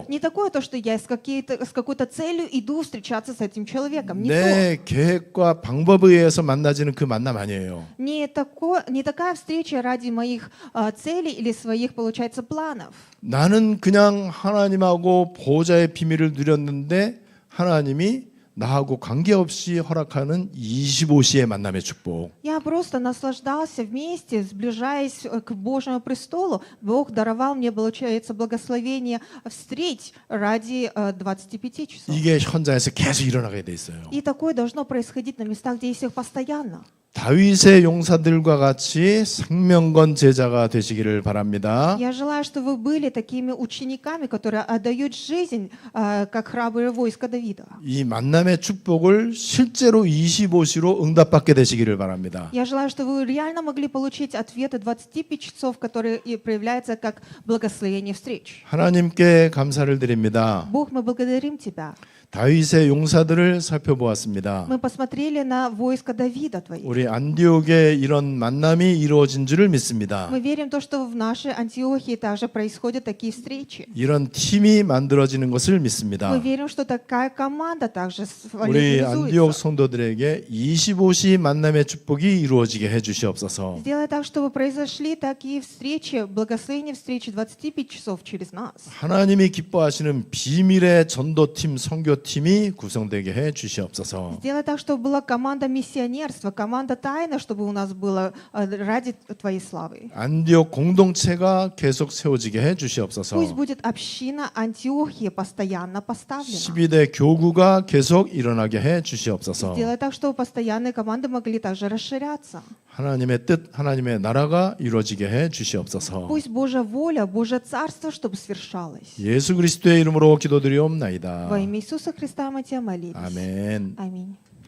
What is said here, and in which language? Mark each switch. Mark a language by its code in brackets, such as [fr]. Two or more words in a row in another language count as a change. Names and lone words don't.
[ru] Не такое то, что я с какой-то целью иду встречаться с этим человеком. Не то. [ko] 내 계획과 방법에 의해서 만나지는 그 만남 아니에요. [ru] Не такая встреча ради моих целей или своих, получается, планов. [ko] 나는 그냥 하나님하고 보호자의 비밀을 누렸는데 하나님이 나하고 관계없이 허락하는 25시의 만남의 축복. [ru] Я просто наслаждался вместе, сближаясь к Божьему престолу. Бог даровал мне, получается, благословение встреч ради 25 часов. [ko] 이게 현장에서 계속 일어나게 돼 있어요. [ru] И такое должно происходить на местах действий постоянно. [ko] 다윗의 용사들과 같이 생명건 제자가 되시기를 바랍니다. [ru] Я желаю, что вы были такими учениками, которые отдают жизнь, как храброе войско Давида. [ko] 이 만남의 축복을 실제로 25시로 응답받게 되시기를 바랍니다. [ru] Я желаю, что вы реально могли получить ответы 25 часов, которые и проявляются как благословение встреч. [ko] 하나님께 감사를 드립니다. [ru] Бог, мы благодарим Тебя. [ko] 다윗의 용사들을 살펴보았습니다. [ru] Мы посмотрели на войско Давида Твоих. [ko] 우리 안디옥에 이런 만남이 이루어진 줄을 믿습니다. [ru] Мы верим в то, что в нашей Антиохии также происходят такие встречи. [ko] 이런 팀이 만들어지는 것을 믿습니다. [ru] Мы верим, что такая команда также [ko] 우리 안디옥 [ru] реализуется. [ko] 성도들에게 25시 만남의 축복이 이루어지게 해주시옵소서. [ru] Сделай так, чтобы произошли такие встречи, благословение встречи 25 часов через нас. [ko] 하나님이 기뻐하시는 비밀의 전도팀, 선교팀이 구성되게 해주시옵소서. [ru] Сделай так, чтобы была команда миссионерства, команда тайны, чтобы у нас было ради Твоей славы. [ko] 안디옥 공동체가 계속 세워지게 해주시옵소서. [ru] Пусть будет община Антиохии постоянно поставлена. [ko] 12대 교구가 계속 일어나게 해주시옵소서. [ru] Сделай так, чтобы постоянные команды могли также расширяться. [ko] 하나님의 뜻, 하나님의 나라가 이루어지게 해주시옵소서. [ru] Пусть Божья воля, Божье царство, чтобы свершалось. [ko] 예수 그리스도의 이름으로 기도드리옵나이다. [ru] Во имя Иисуса Христа мы Тебя молились. [ko] 아멘. [ru] Аминь.